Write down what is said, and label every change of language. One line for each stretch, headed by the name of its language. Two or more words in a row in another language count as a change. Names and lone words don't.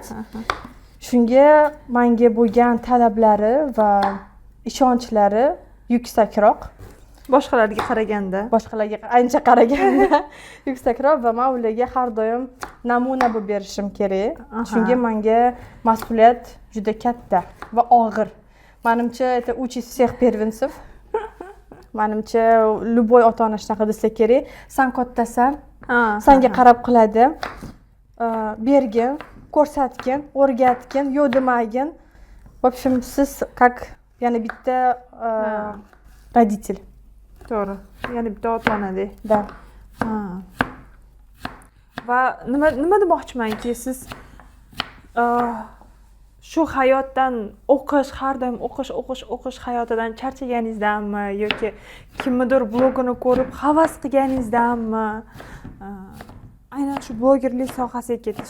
Uzbek: Shunga menga bo'lgan talablari va ishonchlari yuksakroq. Boshqalarga qaraganda Ancha qaraganda yuksakroq va men ularga har doim namuna bo'lib berishim kerak. Shunga menga mas'uliyat juda katta va og'ir. Menimcha,
Russian: это учить всех первенцев.
Uzbek: Menimcha, любой ota-ona shunaqa desa kerak. Sen kattasan, senga qarab qiladi. Bergin, ko'rsatgin, o'rgatgin, yo'q demagin.
Russian: В общем,
Uzbek: siz как yana bitta родитель. To'g'ri. Ya'ni bitta ota-onadek. Da. Va nima demoqchimanki, siz shu hayotdan har doim o'qish hayotidan charchaganingizdanmi yoki kimnidir blogini ko'rib havas qilganingizdanmi aynan shu blogerlik sohasiga ketdingiz?